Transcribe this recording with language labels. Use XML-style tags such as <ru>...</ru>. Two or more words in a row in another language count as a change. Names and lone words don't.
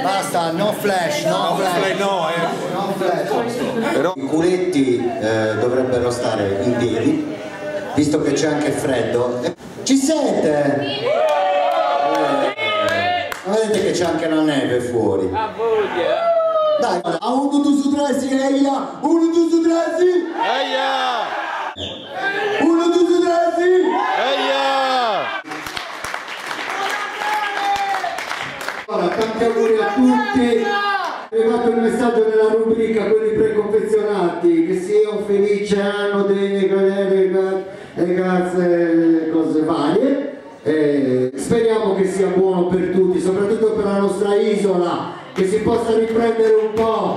<it>basta, no flash, no flash. No flash. Però i culetti dovrebbero stare in piedi, visto che c'è anche freddo. Ci siete? Vedete che c'è anche la neve fuori. Dai, a 1, 2 su 3 si eia! 1, 2 su 3 si! Eia! 1, 2 su 3 si! Eia! Allora, tanti auguri a tutti! È arrivato il messaggio nella rubrica quelli preconfezionati, che sia un felice anno dei ragazze, cose varie. Speriamo che sia buono per tutti, soprattutto per la nostra isola, che si possa riprendere un po'.</it>